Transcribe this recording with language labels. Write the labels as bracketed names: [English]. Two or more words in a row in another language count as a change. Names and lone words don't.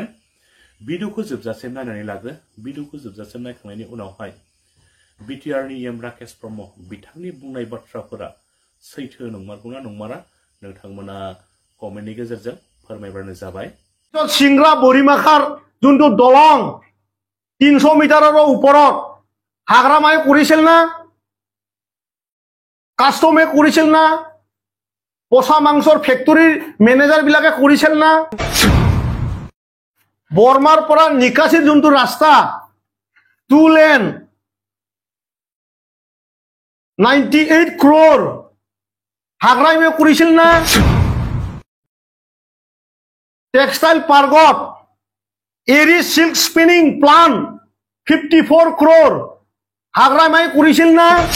[Bodo] भिडिअखौ जोबजासिम नायनानै लाग्रो। भिडिअखौ जोबजासिम नायखांनायनि उनावहाय बिटिआरनि इएम राकेश ब्रह्म बिथांनि बुंनाय बाथ्राफोरा सैथो नंमारगौना नंमारा नोंथांमोना कमेन्टनि गेजेरजों फोरमायबानो जाबाय। [Assamese] সিংগ্ৰা বৰিমাখাৰ জুনটু দলং 300 মিটাৰৰ ওপৰত হাগ্ৰামাই কৰিছিল না, কাস্টমে কৰিছিল না, পচা মাংসৰ ফেক্টৰীৰ মেনেজাৰ বিলাকে কৰিছিল না, বৰ্মাৰ পৰা নিকাশিৰ যোনটো ৰাস্তা 2 লেন 98 crore হাগ্ৰামাই কৰিছিল না, টেক্সটাইল পাৰ্কত এৰি সিল্ক স্পিনিং প্লান্ট 54 crore হাগ্ৰামাই কৰিছিল না,